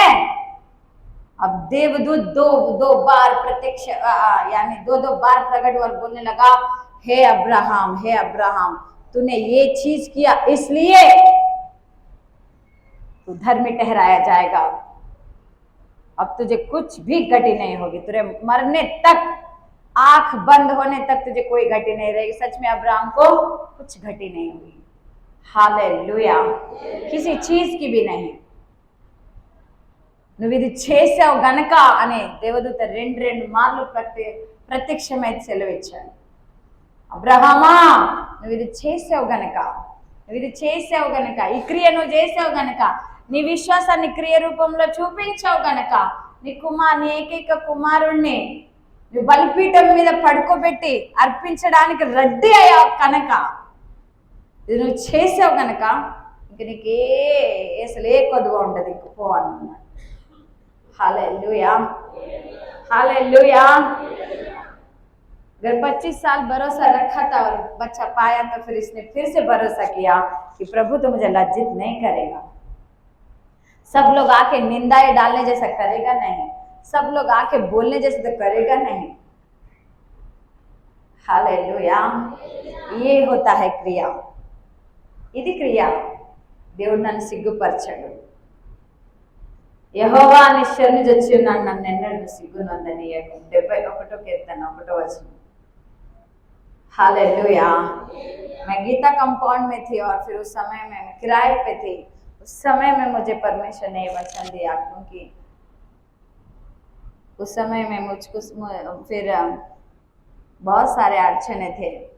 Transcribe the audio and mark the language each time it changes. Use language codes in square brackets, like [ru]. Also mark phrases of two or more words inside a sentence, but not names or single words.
[hi] अब देवदूत दो बार प्रत्यक्ष, यानी दो बार प्रकट और बोलने लगा, हे अब्राहम, हे अब्राहम, तूने ये चीज किया इसलिए तू धर्मी ठहराया जाएगा। अब तुझे कुछ भी घटी नहीं होगी, तुझे मरने तक, आंख बंद होने तक तुझे कोई घटी नहीं रहेगी। सच में अब्राहम को कुछ घटी नहीं हुई। हालेलुया। किसी चीज की भी नहीं। [te] నువ్వు ఇది చేసావు గనక అని దేవదూత రెండు మార్లు ప్రత్యక్షమై సెలవిచ్చాడు. అబ్రహామా, నువ్వు ఇది చేసావు గనక, నువ్వు ఇది చేసావు గనక, ఈ క్రియ నువ్వు చేసావు గనక, నీ విశ్వాసాన్ని క్రియ రూపంలో చూపించావు గనక, నీ ఏకైక కుమారుణ్ణి నువ్వు బలిపీఠం మీద పడుకోబెట్టి అర్పించడానికి రెడీ అయ్యావు కనుక, ఇది నువ్వు చేసావు గనక ఇంకనికి అసలు ఏ కొద్దుగా ఉండదు ఇంక పో అన్నమాట. [hi] हालेलुया हालेलुया। अगर 25 साल भरोसा रखा था और बच्चा पाया तो फिर इसने फिर से भरोसा किया कि प्रभु तो मुझे लज्जित नहीं करेगा। सब लोग आके निंदाएं डालने जैसा करेगा नहीं, सब लोग आके बोलने जैसा तो करेगा नहीं। हालेलुया। ये होता है क्रिया, [te] ఇది క్రియ। దేవుడు నన్ను సిగ్గుపరచడు, యెహోవా నీ శరణు జొచ్చి ఉన్నాను, నన్ను ఎన్నడూ సిగ్గునందనీయకు। 71 కీర్తన 1వ వచనం। हालेलुया। [hi] मैं गीता कंपाउंड में थी और फिर उस समय में मैं किराए पे थी। उस समय में मुझे परमेश्वर ने वचन दिया, क्योंकि उस समय में मुझको फिर बहुत सारे अड़चने थे।